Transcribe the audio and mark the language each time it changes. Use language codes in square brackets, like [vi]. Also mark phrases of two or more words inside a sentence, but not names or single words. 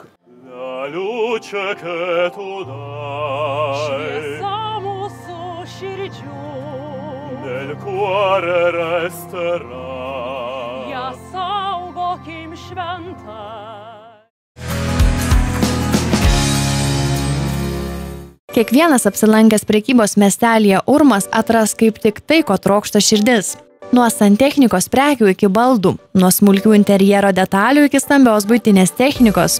[it] La luce che tu dai [lt] Šviesa mūsų širdžių [it] nel cuore resterà. [lt] Ja saugokim šventą. Kiekvienas apsilankęs prekybos miestelyje Urmas atras kaip tik tai, ko trokšta širdis. Nuo santechnikos prekių iki baldų, nuo smulkių interjero detalių iki stambios buitinės technikos.